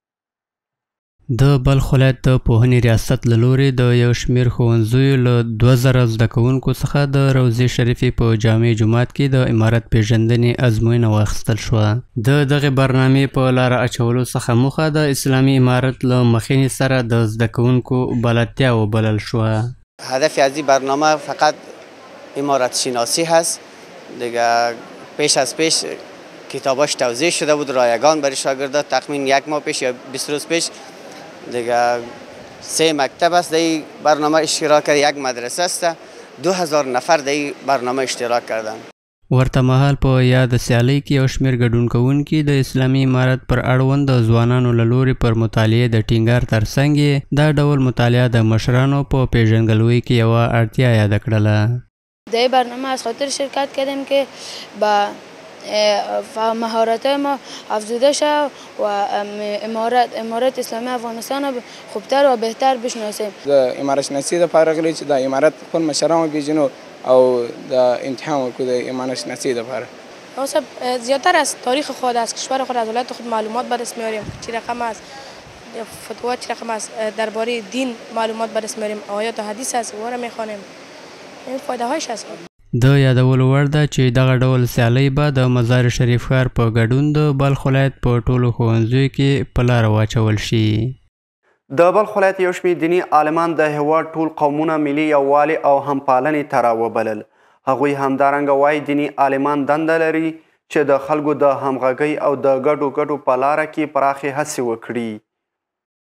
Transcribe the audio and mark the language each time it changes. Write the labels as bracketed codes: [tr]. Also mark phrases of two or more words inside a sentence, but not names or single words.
[ps] د بلخ ولایت د پوهنې ریاست له لورې د یو شمېر ښوونځیو له 2000 زده کوونکو څخه د روضې شریفې په جامع جومات کې د امارت پیژندنې ازموینه واخیستل شوه. د دغې برنامې په لاره اچولو څخه موخه د اسلامي امارت له مخینې سره د زده کوونکو بلدتیا وبلل شوه. [fa] هدف از این برنامه فقط امارت شناسی هست دیگه. پیش از پیش کتاباش توضیح شده بود رایگان برای شاگردان، تقریبا 1 ماه پیش یا 20 روز پیش دیگه 3 مکتب است در این برنامه اشتراک کرد، 1 مدرسه است، 2000 نفر در این برنامه اشتراک کردن. [ps] ورته مهال په یاد سیالۍ کې یو شمېر ګډون کوونکي د اسلامي امارت پر اړوند د ځوانانو له لورې پر مطالعې د ټینګار ترڅنګ دا ډول مطالعه د مشرانو په پیژندګلوۍ کې یوه اړتیا یاده کړله. [fa] در این برنامه از خاطر شرکت کردیم که با مهارت ما افزوده شد و امارت اسلامی افغانستان را خوبتر و بهتر بشناسیم. [ps] د امارت شناسی لپاره غلی چې د امارت خپل مشران وپېژنو او د امتحان وکړو د امارت شناسی لپاره. [fa] خب زیادتر از تاریخ خود، از کشور خود، از ولایت خود معلومات به دست میاریم. چی رقم است فتوا، چی رقم است درباره دین معلومات به دست میاریم. آیات و حدیث است او را میخوانیم. این فایده هاش هست. [ps] د یادولو وړ ده چې دغه ډول سیالۍ به د مزار شریف ښار په ګډون د بلخ ولایت په ټولو ښوونځیو کې په لاره واچول شي. د بلخ ولایت یو شمېر دیني عالمان د هېواد ټول قومونه ملي یووالي او همپالنې ته راوبلل. هغوی همدارنګه وایي دیني عالمان دنده لري چې د خلکو د همغږۍ او د ګډو په لاره کې پراخې هڅې وکړي.